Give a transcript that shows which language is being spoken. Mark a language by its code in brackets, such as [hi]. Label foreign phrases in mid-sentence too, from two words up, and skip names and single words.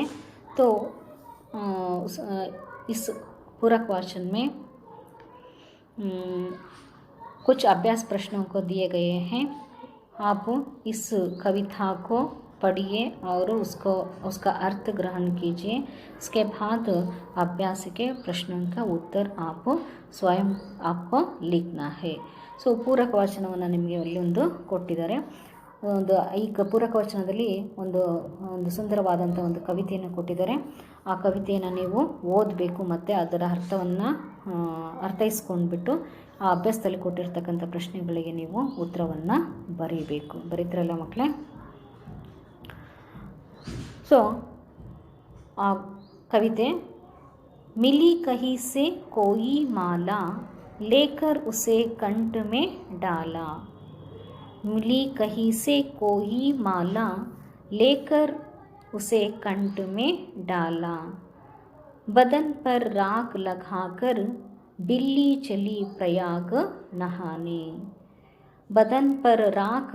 [hi] तो इस पूरक वाचन में कुछ अभ्यास प्रश्नों को दिए गए हैं। आप इस कविता को पढ़िए और उसका अर्थ ग्रहण कीजिए। इसके बाद अभ्यास के प्रश्नों का उत्तर आप स्वयं आपको लिखना है। [kn] ಸೊ ಪೂರಕ ವಾಚನವನ್ನು ನಿಮಗೆ ಅಲ್ಲಿ ಒಂದು ಕೊಟ್ಟಿದ್ದಾರೆ. ಈ ಪೂರಕ ವಾಚನದಲ್ಲಿ ಒಂದು ಸುಂದರವಾದಂಥ ಒಂದು ಕವಿತೆಯನ್ನು ಕೊಟ್ಟಿದ್ದಾರೆ. ಆ ಕವಿತೆಯನ್ನು ನೀವು ಓದಬೇಕು ಮತ್ತು ಅದರ ಅರ್ಥವನ್ನು ಅರ್ಥೈಸ್ಕೊಂಡ್ಬಿಟ್ಟು ಆ ಅಭ್ಯಾಸದಲ್ಲಿ ಕೊಟ್ಟಿರ್ತಕ್ಕಂಥ ಪ್ರಶ್ನೆಗಳಿಗೆ ನೀವು ಉತ್ತರವನ್ನು ಬರೀಬೇಕು. ಬರೀತಿರಲ್ಲ ಮಕ್ಕಳೇ? ಸೊ ಆ ಕವಿತೆ, [hi] मिली कहीं से कोई माला लेकर उसे कंठ में डाला, मिली कहीं से कोई माला लेकर उसे कंठ में डाला, बदन पर राख लगाकर बिल्ली चली प्रयाग नहाने, बदन पर राख